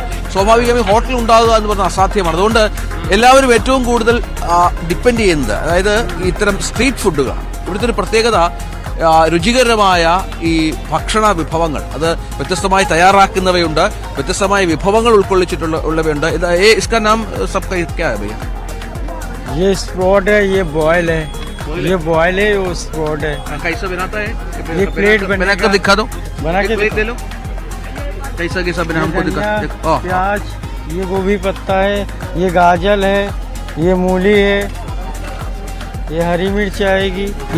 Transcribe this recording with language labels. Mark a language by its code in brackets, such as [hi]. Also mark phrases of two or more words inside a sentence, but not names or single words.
[ml] സ്വാഭാവികമായി ഹോട്ടൽ ഉണ്ടാകുക എന്ന് പറഞ്ഞാൽ അസാധ്യമാണ്. അതുകൊണ്ട് എല്ലാവരും ഏറ്റവും കൂടുതൽ ഡിപ്പെൻഡ് ചെയ്യുന്നത് അതായത് ഇത്തരം [en] street foods. [ml] ഇവിടുത്തെ ഒരു പ്രത്യേകത രുചികരമായ ഈ ഭക്ഷണ വിഭവങ്ങൾ, അത് വ്യത്യസ്തമായി തയ്യാറാക്കുന്നവയുണ്ട്, വ്യത്യസ്തമായ വിഭവങ്ങൾ ഉൾക്കൊള്ളിച്ചിട്ടുള്ളവയുണ്ട്. [hi] इसका नाम सबका क्या है भैया? ये स्प्रोट है, ये बॉयल है, ये बॉयल है, वो स्प्रोट है. कैसा बनाता है? ये प्लेट बना कर दिखा दो. बना के प्लेट ले लो. कैसा बना हमको दिखा. प्याज, ये गोभी पत्ता है, ये गाजर है, ये मूली है, ये हरी मिर्च आएगी.